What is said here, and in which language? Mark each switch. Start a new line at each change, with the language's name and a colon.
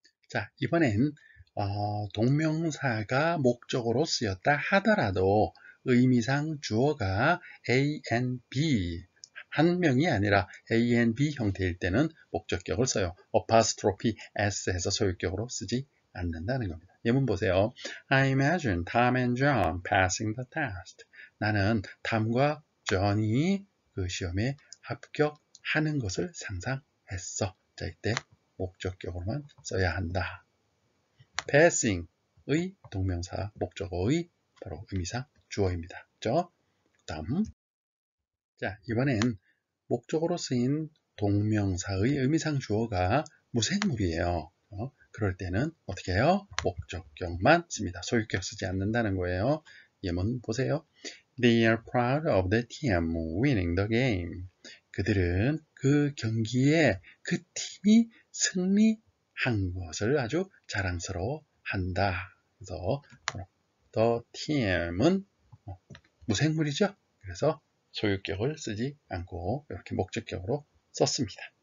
Korean: 자, 이번엔 동명사가 목적어로 쓰였다 하더라도 의미상 주어가 A and B 한 명이 아니라 A and B 형태일 때는 목적격을 써요. apostrophe s 해서 소유격으로 쓰지 않는다는 겁니다. 예문 보세요.
English: I imagine Tom and John passing the test.
Korean: 나는 탐과 존이 그 시험에 합격하는 것을 상상했어. 자, 이때 목적격으로만 써야 한다. passing의 동명사 목적어의 바로 의미상 주어입니다. 그렇죠? 다음. 자, 이번엔 목적어로 쓰인 동명사의 의미상 주어가 무생물이에요. 그럴 때는 어떻게 해요? 목적격만 씁니다. 소유격 쓰지 않는다는 거예요. 예문 보세요.
English: They are proud of the team winning the game.
Korean: 그들은 그 경기에 그 팀이 승리한 것을 아주 자랑스러워한다. 그래서 the team은 무생물이죠. 그래서 소유격을 쓰지 않고 이렇게 목적격으로 썼습니다.